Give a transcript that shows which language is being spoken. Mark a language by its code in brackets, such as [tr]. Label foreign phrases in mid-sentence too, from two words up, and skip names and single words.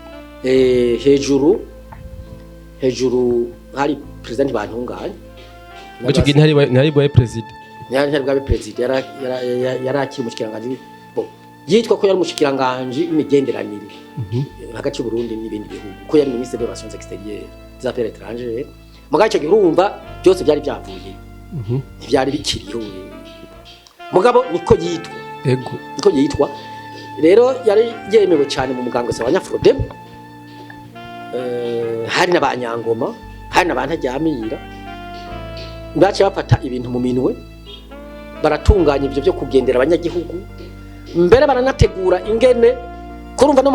[rn] hejuru hari president bantunganye ico gihe ntari bwa president ntari bwa president yarakiri mushikiranganje yitwa ko yari mushikiranganje imigenderanire hagati y'u Burundi n'ibindi bihugu ko yari [fr] ministre des relations extérieures des affaires étrangères [rn] mugaye cyo girumva byose byari byavuye ntibyari bikiriho mugabo niko yitwa niko yitwa rero yari yemewe cyane mu mugango wa Nyafrodem hari n'abanyangoma hari n'abantajyamira bace bafata ibintu mu minwe baratunganya ibyo byo kugendera abanyagihugu mbere baranategura ingene kurumva no mu